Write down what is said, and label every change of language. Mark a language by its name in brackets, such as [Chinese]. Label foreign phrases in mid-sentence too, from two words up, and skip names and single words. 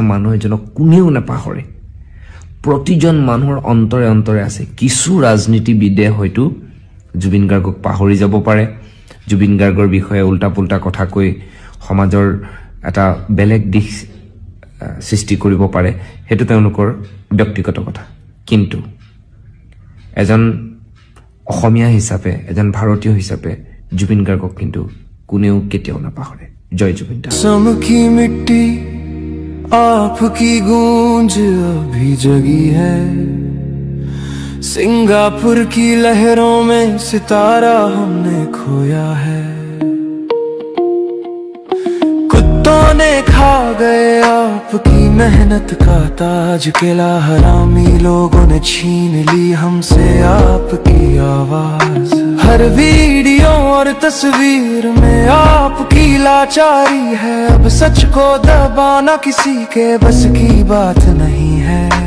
[Assamese] মানুহ এজনক কোনেও নাপাহৰে প্ৰতিজন মানুহৰ অন্তৰে অন্তৰে আছে কিছু ৰাজনীতিবিদে হয়তো জুবিন গাৰ্গক পাহৰি যাব পাৰে জুবিন গাৰ্গৰ বিষয়ে উল্টা পুল্টা কথা কৈ সমাজৰ এটা বেলেগ দিশ সৃষ্টি কৰিব পাৰে সেইটো তেওঁলোকৰ ব্যক্তিগত কথা কিন্তু এজন অসমীয়া হিচাপে এজন ভাৰতীয় হিচাপে জুবিন গাৰ্গক কিন্তু কোনেও কেতিয়াও নাপাহৰে জয় জুবিন দা [Hindi] समकी मिट्टी आपकी गूंज अभी जगी है सिंगापुर की लहरों में सितारा हमने खोया है कुत्तों ने खा गए आपकी मेहनत का ताज किला हरामी लोगों ने छीन ली हमसे आपकी आवाज हर वीडियो और तस्वीर में आपकी लाचारी है अब सच को दबाना किसी के बस की बात नहीं है